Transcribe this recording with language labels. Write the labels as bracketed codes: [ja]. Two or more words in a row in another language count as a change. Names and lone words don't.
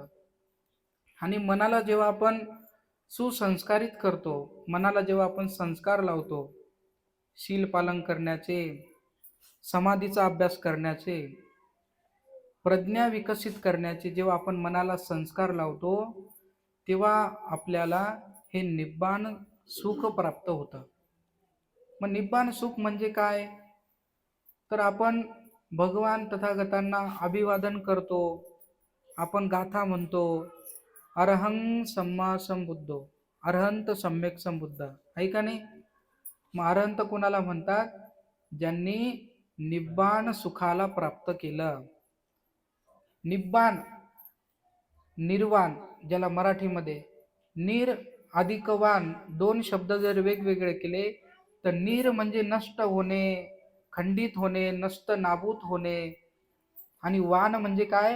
[mr] आणि मनाला जेव्हा आपण सुसंस्कारित करतो, मनाला जेव्हा आपण संस्कार लावतो, शील पालन करण्याचे, समाधीचा अभ्यास करण्याचे, प्रज्ञा विकसित करण्याचे जेव्हा आपण मनाला संस्कार लावतो, तेव्हा आपल्याला हे निब्बाण सुख प्राप्त होतं. मग निब्बाण सुख म्हणजे काय? तर आपण भगवान तथागतांना अभिवादन करतो, आपण गाथा म्हणतो, [pi] अरहं सम्मा संबुद्धो, [mr] अरहंत सम्यक संबुद्ध, आहे का नाही? मग अरहंत कोणाला म्हणतात? ज्यांनी निब्बाण सुखाला प्राप्त केलं. निब्बाण, निर्वाण, ज्याला मराठीमध्ये निर अधिक वाण, दोन शब्द जर वेगवेगळे केले तर निर म्हणजे नष्ट होणे, खंडित होणे, नष्ट नाबूत होणे, आणि वाण म्हणजे काय?